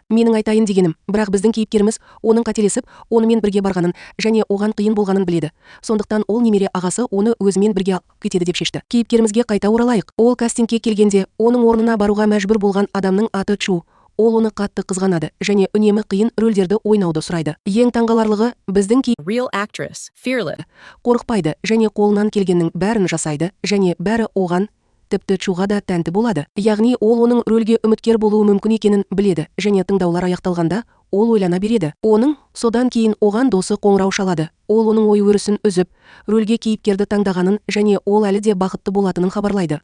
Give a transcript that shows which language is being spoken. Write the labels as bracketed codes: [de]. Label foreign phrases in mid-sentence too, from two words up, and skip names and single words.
[kk] Менің айтайын дегенім, бірақ біздің кейіпкеріміз оның қателесіп, онымен бірге барғанын және оған қиын болғанын біледі. Сондықтан ол немере ағасы оны өзімен бірге алып кетеді деп шешті. Кейіпкерімізге қайта оралайық. Ол кастингке келгенде, оның орнына баруға мәжбүр болған адамның аты Чу. Ол оны қатты қызғанады және үнемі қиын рөлдерді ойнауды сұрайды. Ең таңғаларлығы, біздің [en] Real actress, fearless. [kk] қорықпайды және қолынан келгеннің бәрін жасайды және бәрі оған, тіпті Чуға да тәнті болады. Яғни ол оның рөлге үміткер болуы мүмкін екенін біледі және тыңдаулар аяқталғанда ол ойлана береді. Оның содан кейін оған досы қоңырау шалады. Ол оның ой-өрісін үзіп, рөлге кейіпкерді таңдағанын және ол әлі де бақытты болатынын хабарлайды.